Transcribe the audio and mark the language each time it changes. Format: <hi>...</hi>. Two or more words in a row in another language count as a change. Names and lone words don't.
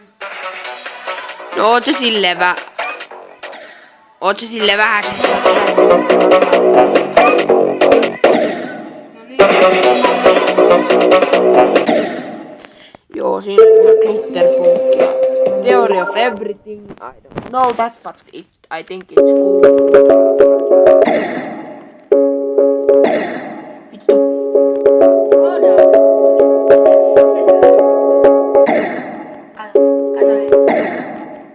<fi>No oot se silleen vähän No niin. Joo, siinä on vähän glitterfunkia.</fi> <en>Theory of everything. I don't know that, but I think it's cool.</en> <fi>Vittu. Kato.</fi>